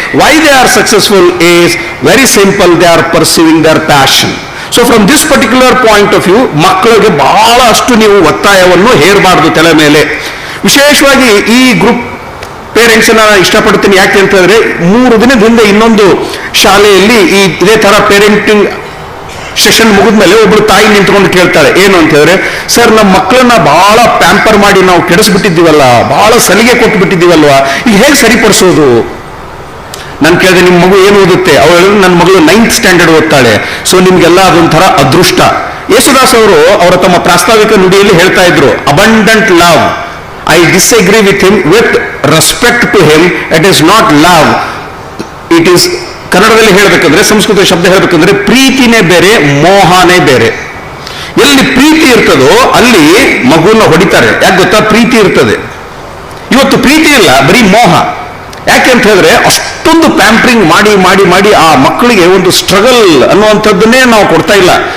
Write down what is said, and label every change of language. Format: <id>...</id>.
<en>Why they are successful is very simple, they are pursuing their passion. So from this particular point of view,</en> <kn>ಮಕ್ಕಳಿಗೆ ಬಹಳಷ್ಟು ನೀವು ಒತ್ತಾಯವನ್ನು ಹೇರಬಾರದು ತಲೆ ಮೇಲೆ. ವಿಶೇಷವಾಗಿ ಈ ಗ್ರೂಪ್ ಪೇರೆಂಟ್ಸ್ ನಾನು ಇಷ್ಟಪಡ್ತೀನಿ. ಯಾಕೆ ಅಂತ ಹೇಳಿದ್ರೆ 3 ದಿನದ ಹಿಂದೆ ಇನ್ನೊಂದು ಶಾಲೆಯಲ್ಲಿ ಇದೇ ತರ ಪೇರೆಂಟಿಂಗ್ ಸೆಷನ್ ಮುಗಿದ್ಮೇಲೆ ಒಬ್ರು ತಾಯಿ ನಿಂತ್ಕೊಂಡು ಕೇಳ್ತಾರೆ, ಏನು ಅಂತ ಹೇಳಿದ್ರೆ, ಸರ್ ನಮ್ಮ ಮಕ್ಕಳನ್ನ ಬಹಳ ಪ್ಯಾಂಪರ್ ಮಾಡಿ ನಾವು ಕೆಡಿಸ್ಬಿಟ್ಟಿದ್ದೀವಲ್ಲ, ಬಹಳ ಸಲಿಗೆ ಕೊಟ್ಬಿಟ್ಟಿದ್ದೀವಲ್ವಾ, ಈಗ ಹೇಗೆ ಸರಿಪಡಿಸೋದು? ನಾನು ಕೇಳಿದೆ, ನಿಮ್ಮ ಮಗು ಏನು ಓದುತ್ತೆ? ಅವಳು ಹೇಳಿದ್ರು, ನನ್ನ ಮಗಳು 9th ಸ್ಟ್ಯಾಂಡರ್ಡ್ ಓದ್ತಾಳೆ. ಸೊ ನಿಮ್ಗೆಲ್ಲ ಅದೊಂಥರ ಅದೃಷ್ಟ. ಯೇಸುದಾಸ್ ಅವರು ಅವರ ತಮ್ಮ ಪ್ರಾಸ್ತಾವಿಕ ನುಡಿಯಲ್ಲಿ ಹೇಳ್ತಾ ಇದ್ರು, abundant love.</kn> <en>I disagree with him. With respect to him, it is not love. It is,</en> <kn>ಕನ್ನಡದಲ್ಲಿ ಹೇಳಬೇಕಂದ್ರೆ, ಸಂಸ್ಕೃತ ಶಬ್ದ ಹೇಳಬೇಕಂದ್ರೆ, ಪ್ರೀತಿನೇ ಬೇರೆ, ಮೋಹನೇ ಬೇರೆ. ಎಲ್ಲಿ ಪ್ರೀತಿ ಇರ್ತದೋ ಅಲ್ಲಿ ಮಗುನ ಹೊಡಿತಾರೆ. ಯಾಕೆ ಗೊತ್ತಾ? ಪ್ರೀತಿ ಇರ್ತದೆ. ಇವತ್ತು ಇವತ್ತು ಪ್ರೀತಿ ಇಲ್ಲ, ಬರೀ ಮೋಹ. ಯಾಕೆ ಅಂತ ಹೇಳಿದ್ರೆ ಅಷ್ಟೊಂದು ಪ್ಯಾಂಪರಿಂಗ್ ಮಾಡಿ ಮಾಡಿ ಮಾಡಿ ಆ ಮಕ್ಕಳಿಗೆ ಒಂದು ಸ್ಟ್ರಗಲ್ ಅನ್ನುವಂಥದ್ದನ್ನೇ ನಾವು ಕೊಡ್ತಾ ಇಲ್ಲ.</kn>